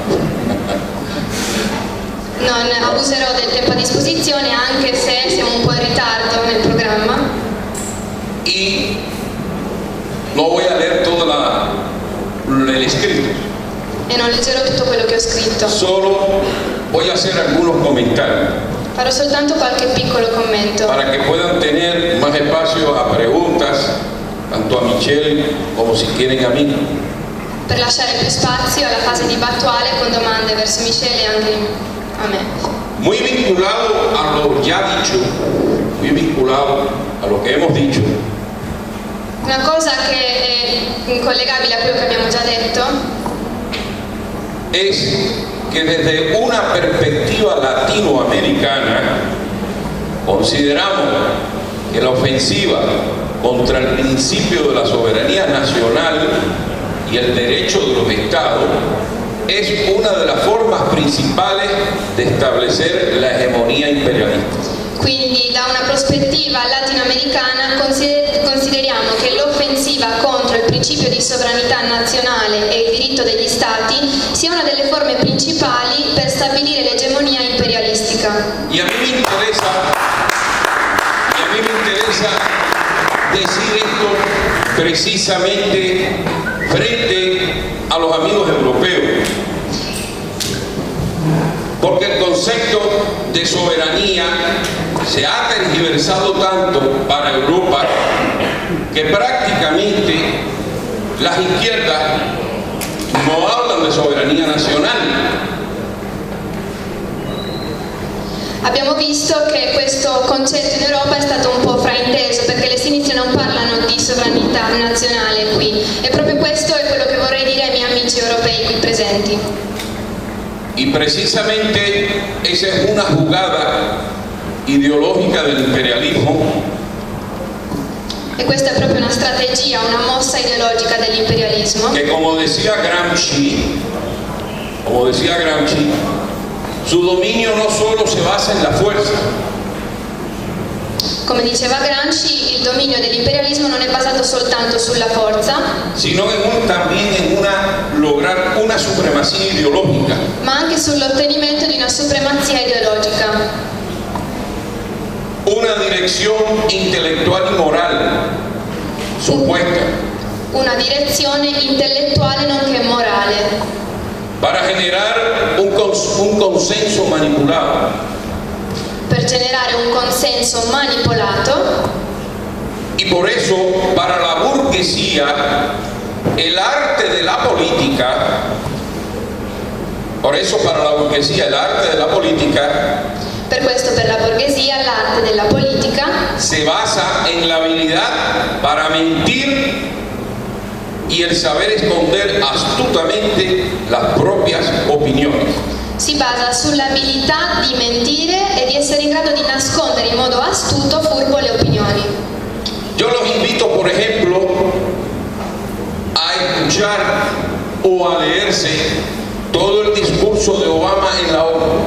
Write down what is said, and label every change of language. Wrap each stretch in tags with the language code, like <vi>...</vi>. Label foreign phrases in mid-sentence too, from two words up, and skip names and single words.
<it>Non abuserò del tempo a disposizione, anche se siamo un po' in ritardo nel programma.</it> <es>Y no voy a leer todo el escrito.</es> <it>E non leggerò tutto quello che ho scritto.</it> <es>Solo voy a hacer algunos comentarios</es> <it>Farò soltanto qualche piccolo commento.</it> <es>para que puedan tener más espacio a preguntas, tanto a Michelle como si quieren a mí.</es> <it>Per lasciare più spazio alla fase dibattuale con domande verso Michele e anche a me.</it> <es>Muy vinculado a lo ya dicho, muy vinculado a lo que hemos dicho,</es> <it>Una cosa che è incollegabile a quello che abbiamo già detto</it> <es>es que desde una perspectiva latinoamericana consideramos que la ofensiva contra el principio de la soberanía nacional y el derecho de los estados es una de las formas principales de establecer la hegemonía imperialista.</es> <it>Quindi da una prospettiva latinoamericana consideriamo che l'offensiva contro il principio di sovranità nazionale e il diritto degli Stati sia una delle forme principali per stabilire l'egemonia imperialistica.</it> <es>Y a mí me interesa decir esto precisamente frente a los amigos europeos, porque el concepto de soberanía se ha tergiversado tanto para Europa que prácticamente las izquierdas no hablan de soberanía nacional.</es> <it>Abbiamo visto che questo concetto in Europa è stato un po' frainteso perché le sinistre non parlano di sovranità nazionale qui e proprio questo è quello che vorrei dire ai miei amici europei qui presenti.</it> <es>Y precisamente esa es una jugada ideológica del imperialismo</es> <it>E questa è proprio una strategia, una mossa ideologica dell'imperialismo</it> <es>que, como decía Gramsci, su dominio no solo se basa en la fuerza,</es> <it>Come diceva Gramsci, il dominio dell'imperialismo non è basato soltanto sulla forza,</it> <es>sino también en lograr una supremacía ideológica.</es> <it>ma anche sull'ottenimento di una supremazia ideologica.</it> <es>Una dirección intelectual y moral supuesta</es> <it>Una direzione intellettuale nonché morale,</it> <es>para generar un consenso manipulado.</es> <it>per generare un consenso manipolato,</it> <es>Y por eso, para la burguesía, el arte de la política,</es> <it>per questo per la borghesia l'arte della politica</it> <es>se basa en la habilidad para mentir y el saber esconder astutamente las propias opiniones.</es> <it>si basa sull'abilità di mentire e di essere in grado di nascondere in modo astuto, furbo le opinioni.</it> <es>Yo los invito, por ejemplo, a escuchar o a leerse todo el discurso de Obama en la ONU.</es>